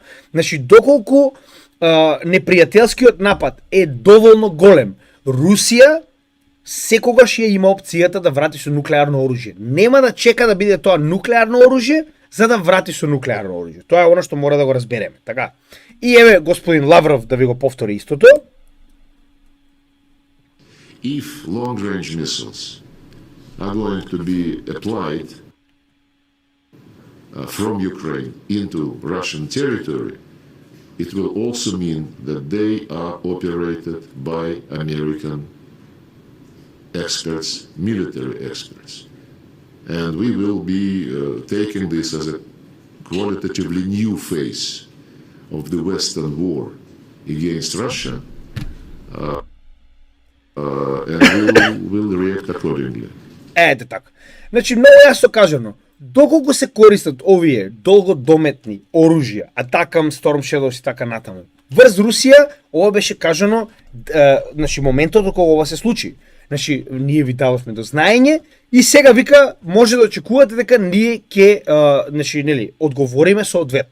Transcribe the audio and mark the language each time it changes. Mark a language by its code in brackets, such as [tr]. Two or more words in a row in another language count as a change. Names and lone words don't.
[mk] Значи доколку непријателскиот напад е доволно голем, Русија секогаш ја има опцијата да врати со нуклеарно оружје. Нема да чека да биде тоа нуклеарно оружје за да врати со нуклеарно оружје. Тоа е она што мора да го разбереме, така. И еве господин Лавров да ви го повтори истото. [en] If long-range missiles are going to be applied from Ukraine into Russian territory, it will also mean that they are operated by American experts, military experts. And we will be taking this as a qualitatively new phase of the Western war against Russia, and we will react accordingly. [mk] Ете така. Значи, многу јасно кажано, доколку се користат овие долгодометни оружја, атакам, Storm Shadows и така натаму, врз Русија, ова беше кажано, значи, моментот кога ова се случи. Значи, ние ви дадовме до знаење и сега вика може да очекувате дека ние ќе значи нели одговориме соодветно.